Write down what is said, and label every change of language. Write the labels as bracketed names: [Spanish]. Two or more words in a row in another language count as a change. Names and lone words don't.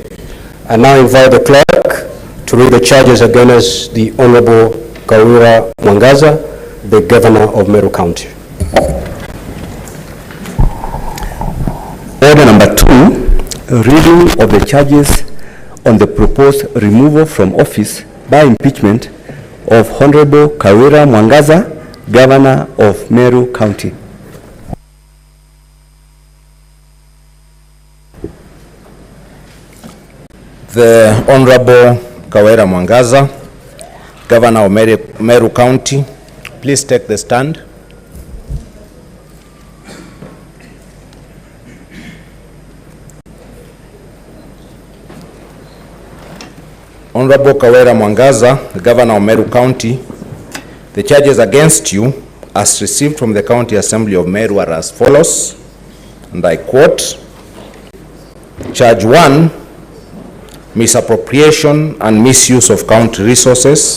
[English] I now invite the clerk to read the charges against the Honorable Kawira Mwangaza, the Governor of Meru County. Order number 2, reading of the charges on the proposed removal from office by impeachment of Honorable Kawira Mwangaza, Governor of Meru County. The Honorable Kawira Mwangaza, Governor of Meru County, please take the stand. Honorable Kawira Mwangaza, the Governor of Meru County, the charges against you as received from the County Assembly of Meru are as follows, and I quote, Charge 1, misappropriation and misuse of county resources.